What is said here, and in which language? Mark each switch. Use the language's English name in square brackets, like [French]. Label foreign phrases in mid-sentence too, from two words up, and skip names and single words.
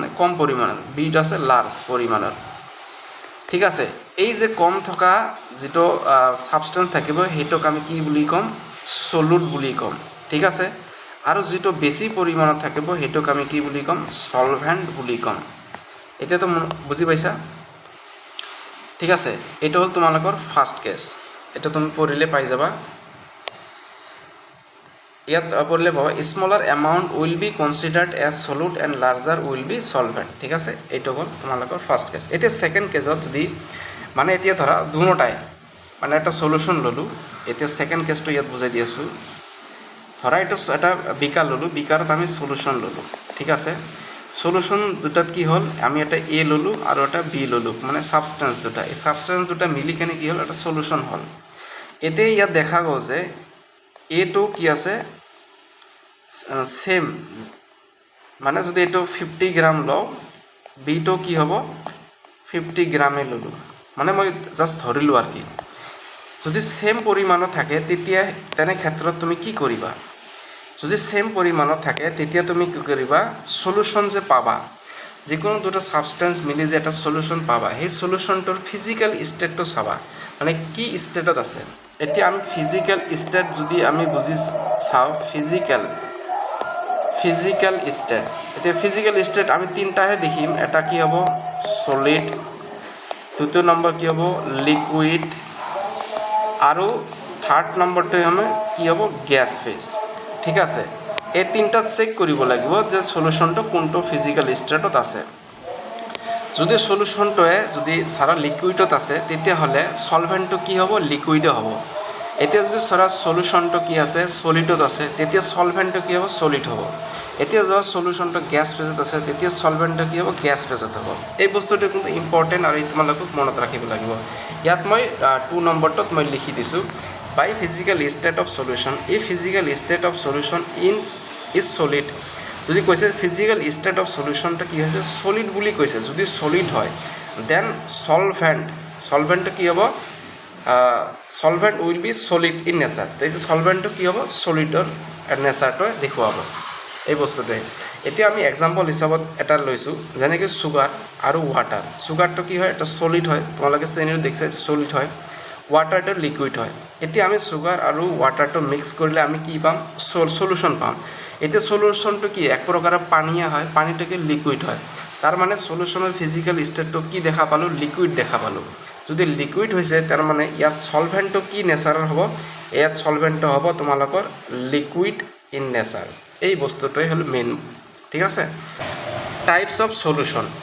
[Assamese] কম পৰিমাণৰ বিটো আছে লাৰ্জ পৰিমাণৰ ঠিক আছে এই যে কম থকা যেটো সাবষ্টেন্স থাকিব হেটোক আমি কি বুলি কম সলিউট বুলি কম ঠিক আছে আৰু যেটো বেছি পৰিমাণত থাকিব হেটোক আমি কি বুলি কম সলভেন্ট বুলি কম এতিয়া তো বুজি পাইছা ঠিক আছে এটা হল তোমালোকৰ [English] first case [Assamese] এটা তুমি পঢ়িলে পাই যাবা ইয়াত পঢ়িলে পাবা [English] smaller amount will be considered as solute and larger will be solvent [Assamese] ঠিক আছে এইটো হল তোমালোকৰ ফার্স্ট কেস এতিয়া [English] second case [Assamese] যদি মানে এতিয়া ধৰা দুনোটাই মানে একটা সলিউশন ললো এতিয়া [English] second case [Assamese] ইয়াত বুজাই দি আছো ধৰা এটা এটা বিকাৰ ললো বিকাৰত আমি সলিউশন ললো ঠিক আছে সলিউশন দুটাত কি হল আমি এটা এ ললো আৰু এটা বি ললো মানে সাবষ্টেন্স দুটা এই সাবষ্টেন্স দুটা মিলি কেনে কি হল এটা সলিউশন হল এতে ইয়াত দেখা গ'ল যে এ টো কি আছে সেম মানে যদি এটো 50 গ্রাম লও বি টো কি হ'ব 50 গ্রামে ললো মানে মই জাস্ট ধৰিলো আর কি যদি সেম পৰিমাণত থাকে তেতিয়া তেনে ক্ষেত্ৰত তুমি কি কৰিবা যদি সেম পৰিমাণত থাকে তেতিয়া তুমি কি কৰিবা সলিউশন যে পাবা যিকোনো দুটো সাবষ্টেন্স মিলি যে এটা সলিউশন পাবা সেই সলিউশনটোৰ [English] physical state [Assamese] চাবা মানে কি স্টেটত আছে এতিয়া আমি [English] physical state [Assamese] যদি আমি বুজি চাও ফিজিক্যাল স্টেট এতিয়া [English] physical state [Assamese] আমি তিনটাহে দেখিম এটা কি হ'ব সলিড দ্বিতীয় নম্বৰ কি হ'ব লিকুইড আৰু থার্ড নম্বৰটো আমি কি হ'ব [English] gas phase [Assamese] ঠিক আছে এই তিনটা চেক কৰিব লাগিব যে সলিউশনটো কোনটো [English] physical state [Assamese] আছে যদি সলিউশনটোৱে যদি সারা লিকুইডত আছে তেতিয়া হলে সলভেন্টটো কি হ'ব লিকুইডে হ'ব এতিয়া যদি সারা সলিউশনটো কি আছে সলিডত আছে তেতিয়া সলভেন্টটো কি হ'ব সলিড হ'ব এতিয়া যদি সলিউশনটো [English] gas phase [Assamese] আছে তেতিয়া সলভেন্টটো কি হ'ব [English] gas phase [Assamese] হ'ব এই বস্তুটো কিন্তু ইম্পৰ্টেন্ট আৰু তোমালোকক মনত ৰাখিব লাগিব ইয়াত মই 2 নম্বৰটোত মই লিখি দিছো [English] by physical state of solution a physical state of solution is solid [Assamese] যদি কৈছে [English] physical state of solution [Assamese] টা কি হৈছে solid বুলি কৈছে যদি solid হয় [English] then solvent [Assamese] কি হ'ব [English] solvent will be solid in nature [Assamese] তেতিয়া solvent কি হ'ব solidৰ নেচাৰটো দেখুৱাব এই বস্তুটো এতিয়া আমি এক্সাম্পল হিচাপত এটা লৈছো যেনেকৈ সুগাৰ আৰু ওৱাটাৰ সুগাৰটো কি হয় এটা solid হয় তোমালোকে চেনিও দেখিছে solid হয় ওয়াটারটো লিকুইড হয় এতিয়া আমি সুগার আৰু ওয়াটারটো মিক্স কৰিলে আমি কি পাম সলিউশন পাম এতিয়া সলিউশনটো কি এক প্ৰকাৰৰ পানীয়া হয় পানীটোকে লিকুইড হয় তাৰ মানে সলিউশনৰ [English] physical state [Assamese] কি দেখা পালো লিকুইড দেখা পালো যদি লিকুইড হৈছে তাৰ মানে ইয়াত সলভেন্টটো কি নেচাৰৰ হ'ব ইয়াত সলভেন্টটো হ'ব তোমালোকৰ [English] liquid in nature [Assamese] এই বস্তুটোই হল মেইন ঠিক আছে [English] types of solution